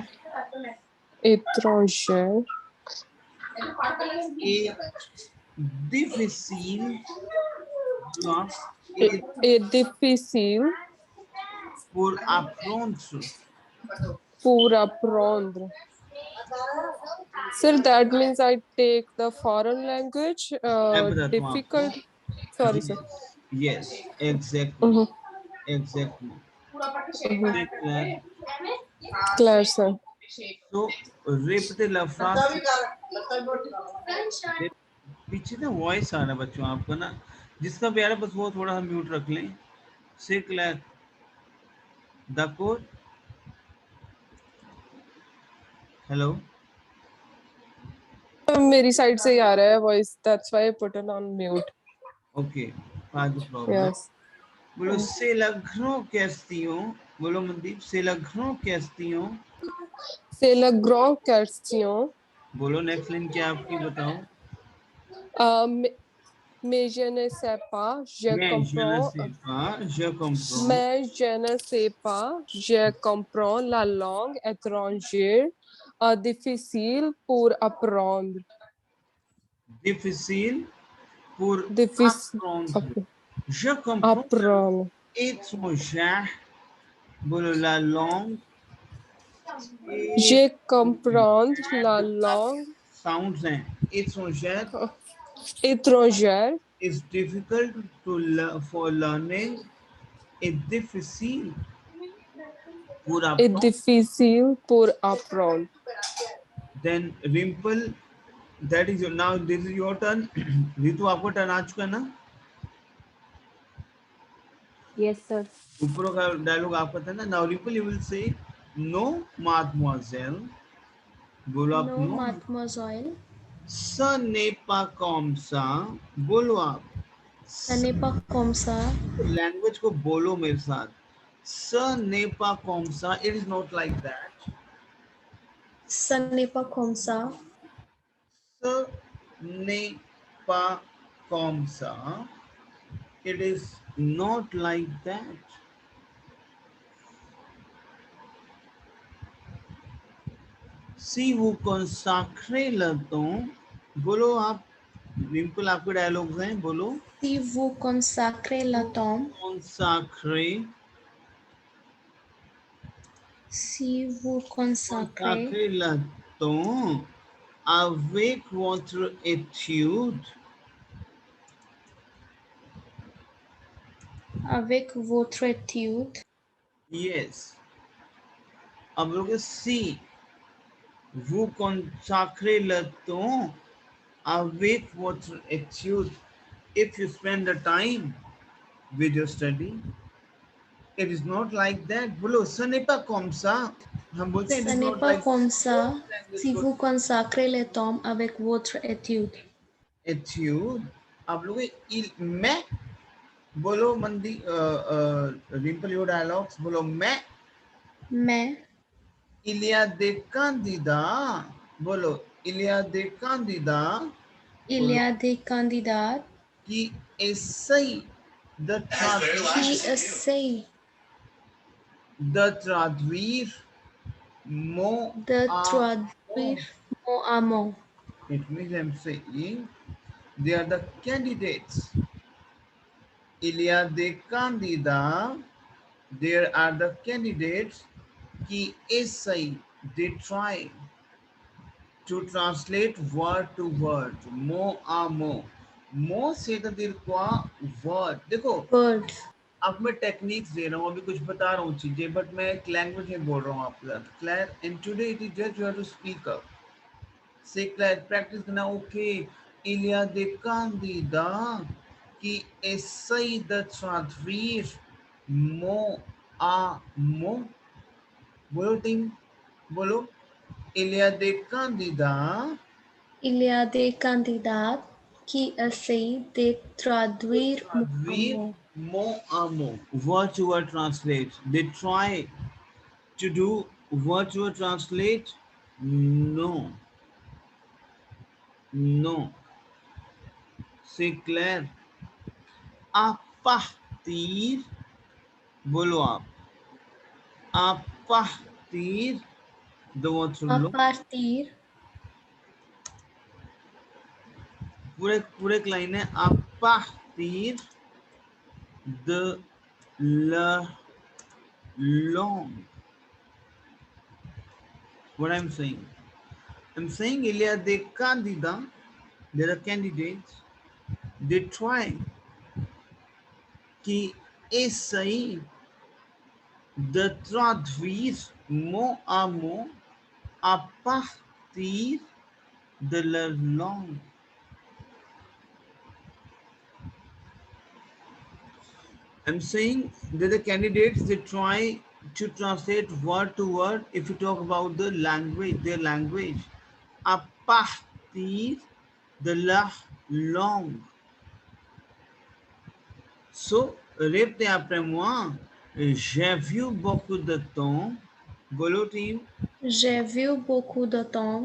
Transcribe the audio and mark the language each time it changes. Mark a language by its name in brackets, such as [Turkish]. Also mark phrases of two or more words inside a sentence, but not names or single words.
[French] Étrangère. Et difficile. Et difficile pour apprendre. pour apprendre. [English] Sir, that means I take the foreign language. Difficult. Sorry, sir. Yes, exactly. Exactly. Clear, sir. So, repeat the phrase. [Hindi] पीछे ना वॉइस आ रहा है बच्चों आपका ना. जिसका भी आ रहा है बस वो थोड़ा सा म्यूट रख लें. [English] say clear the code. [Hindi] हेलो. मेरी साइड से ही आ रहा है वॉइस. That's why I put it on mute. Okay. Not the problem. Yes. [French] बोलो c'est la grande question. [Hindi] बोलो मनदीप, [French] c'est la grande question. C'est la grande question. [Hindi] बोलो [English] next line [Hindi] क्या आपकी बताओ. [French] Mais je ne sais pas, je मैं je ne comprends. sais pas, je comprends. Mais je ne sais pas, je comprends la langue étrangère difficile pour apprendre. Difficile pour Difficile apprendre. Je comprends apprendre. étrangère. बोलो la langue. Je comprends la langue [Hindi] Sounds हैं. Étrangère [French] étrangère [English] is difficult for learning. [French] Est difficile pour est apprendre. difficile pour apprendre. [English] Then Rimple, that is your, now this is your turn. [Hindi] रितु आपको टर्न आ चुका है ना. [English] Yes, sir. [Hindi] ऊपर का डायलॉग आपका था ना. [English] Now Rimple you will say no mademoiselle. [Hindi] बोलो आप [English] No, no. [French] mademoiselle. Ce n'est pas comme ça. [Hindi] बोलो आप. [French] Ce n'est pas comme ça. [Hindi] लैंग्वेज को बोलो मेरे साथ. [French] Ce n'est pas comme ça. [English] It is not like that. [French] Ce n'est pas comme ça. Ce n'est pas comme ça. [English] It is not like that. [French] Si vous consacrez le temps, [Hindi] बोलो आप. रिंपल आपके डायलॉग्स हैं, बोलो. [French] Si vous consacrez le temps, consacrez. si vous consacrez consacrez le temps avec votre étude. avec votre étude, [English] Yes. [Hindi] अब लोग [French] si vous consacrez le temps avec votre étude. [English] If you spend the time with your study, it is not like that. [French] बोलो ce n'est pas comme ça. [Hindi] हम बोलते हैं it [French] ce [English] is [French] n'est [English] not [French] pas [English] like [French] comme ça. Si vous consacrez le temps avec votre étude, étude. [Hindi] आप लोग il मैं बोलो मंदी रिंपल [English] your dialogues [Hindi] बोलो मैं. [French] mais il y a des candidats. बोलो il y a des candidats. il y a des candidats qui essayent de qui essayent traduire mot de à mot. traduire mot à mot. [English] It means I'm saying they are the candidates. [French] Il y a des candidats. [English] There are the candidates [French] qui essayent, [English] they try to translate word to word, [French] mot à mot. Mot से dire quoi? [English] Word. [Hindi] देखो [English] Word. [Hindi] अब मैं टेक्निक्स दे रहा हूँ, अभी कुछ बता रहा हूँ चीजें, बट मैं एक लैंग्वेज में बोल रहा हूँ आपके साथ. क्लियर? [English] And today it is just you have to speak up. say clear practice करना. ओके. [French] il y a des candidats qui essayent de traduire mot à mot. [Hindi] बोलो टीम, बोलो. [French] il y a des candidats. Il y a des candidats qui essayent de traduire mot à mot. mot à mot. [English] Word to word translate. They try to do word to word translate. No. No. [French] C'est clair. À partir. [Hindi] बोलो आप. [French] À partir de votre À langue. partir [Hindi] पूरे लाइन है. [French] à partir de la langue. [English] What I'm saying? I'm saying il y a des candidats. There are candidates. They try [French] qui essayent de traduire mot à mot à partir de leur langue. [English] I'm saying that the candidates, they try to translate word to word if you talk about the language, their language, [French] à partir de leur langue. So Répétez après moi. J'ai vu beaucoup de temps. [Hindi] Bolo team. [French] J'ai vu beaucoup de temps.